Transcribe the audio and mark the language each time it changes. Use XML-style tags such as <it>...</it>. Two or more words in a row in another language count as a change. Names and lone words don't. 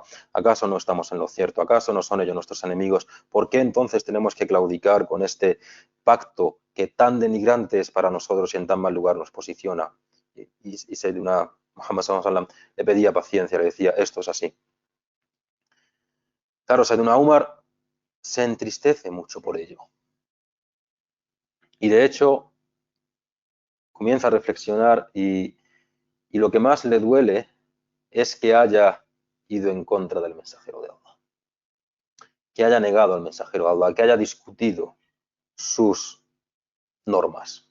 <es>¿Acaso no estamos en lo cierto? ¿Acaso no son ellos nuestros enemigos? ¿Por qué entonces tenemos que claudicar con este pacto que tan denigrante es para nosotros y en tan mal lugar nos posiciona? Y</es> <ar>سيدنا محمد صلى الله عليه وسلم</ar> <es>le pedía paciencia, le decía: esto es así. Claro, Sayyiduna Umar se entristece mucho por ello. Y de hecho comienza a reflexionar, y lo que más le duele es que haya ido en contra del mensajero de Allah, que haya negado al mensajero de Allah, que haya discutido sus normas.</es>